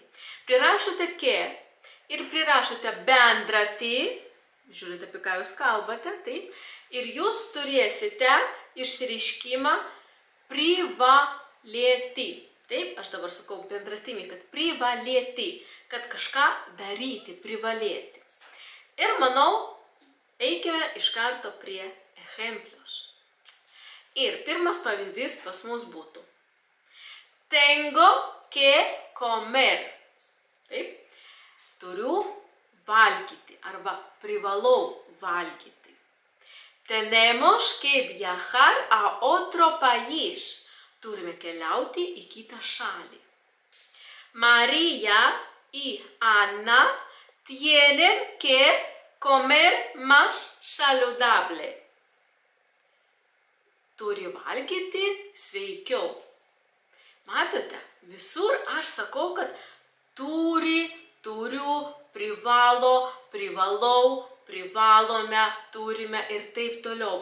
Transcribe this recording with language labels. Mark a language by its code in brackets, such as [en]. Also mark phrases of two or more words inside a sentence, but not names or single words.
[lt] Prirašote que ir prirašote bendratį, žiūrite, apie ką jūs kalbate, taip, ir jūs turėsite išsireiškimą privalėti. Taip, aš dabar sakau bendratimi, kad privalėti, kad kažką daryti, privalėti. Ir manau, eikime iš karto prie ejemplios. Ir pirmas pavyzdys pas mus būtų. [es] Tengo que comer. [lt] Taip, turiu valgyti arba privalau valgyti. [es] Tenemos que viajar a otro país. [lt] Turime keliauti į kitą šalį. [es] María y Ana tienen que comer más saludable. [lt] Turi valgyti sveikiau. Matote, visur aš sakau, kad turi, turiu, privalo, privalau, privalome, turime ir taip toliau.